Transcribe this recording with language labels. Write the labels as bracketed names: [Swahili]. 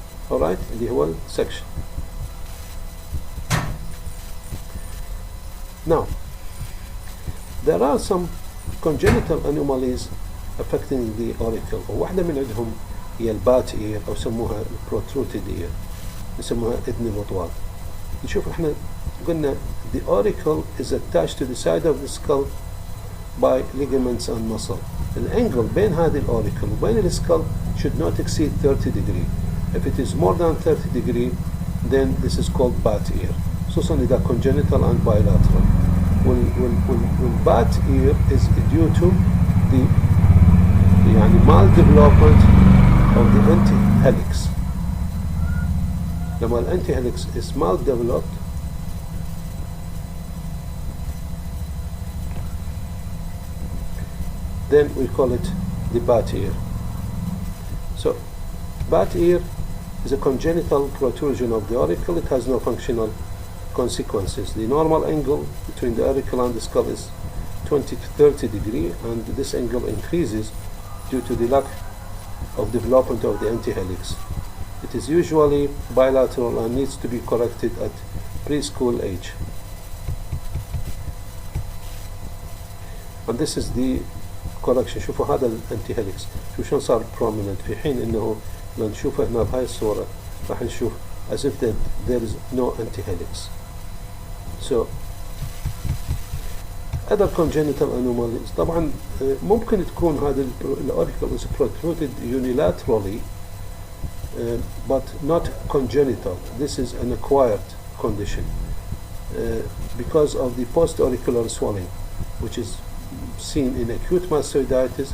[English] Alright, [Arabic] اللي هو [English] section. Now, there are some congenital anomalies affecting the auricle. [Arabic] وواحدة من عندهم هي البات ear أو يسموها [English] protruded ear، [Arabic] يسموها إذن الوطواط. نشوف احنا قلنا [English] the auricle is attached to the side of the skull by ligaments and muscle. [Arabic] الانجل بين هذه الاوريكل وبين السكال [English] should not exceed 30 degree. If it is more than 30 degree, then this is called bat ear. [Arabic] خصوصا إذا [English] congenital and bilateral. When bat ear is due to the [Arabic] يعني [English] maldevelopment of the antihelix. [Arabic] لما الانتيهليكس [English] is maldeveloped, then we call it the bat ear. So, bat ear is a congenital protrusion of the auricle. It has no functional consequences. The normal angle between the auricle and the skull is 20 to 30 degree, and this angle increases due to the lack of development of the antihelix. It is usually bilateral and needs to be corrected at preschool age. And this is the correction. [Arabic] شوفوا هذا الانتيهليكس شوف شلون صار prominent، في حين انه لو نشوفه هنا بهاي الصورة راح نشوف [English] as if there is no antihelix. So other congenital anomalies [Arabic] طبعا ممكن تكون هذا الأوريكل [English] is protruded unilaterally but not congenital. This is an acquired condition because of the post-auricular swelling which is seen in acute mastoiditis.